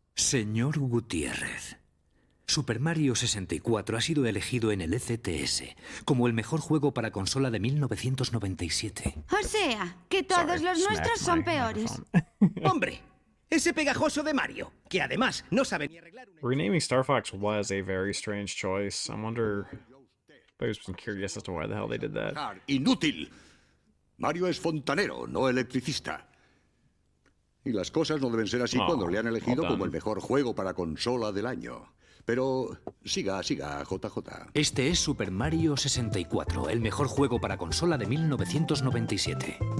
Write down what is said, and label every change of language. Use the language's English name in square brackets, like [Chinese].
[Spanish] Señor Gutiérrez, Super Mario 64 ha sido elegido en el ECTS como el mejor juego para consola de 1997. O sea, que todos los nuestros son peores. ¡Hombre! Ese pegajoso de Mario, que además no sabe ni arreglar una... [English] Renaming Star Fox was a very strange choice. I wonder... I was curious as to why the hell they did that. [Spanish] ¡Inútil! Mario es fontanero, no electricista. Y las cosas no deben ser así cuando le han elegido como el mejor juego para consola del año. Pero siga, JJ. Este es Super Mario 64, el mejor juego para consola de 1997.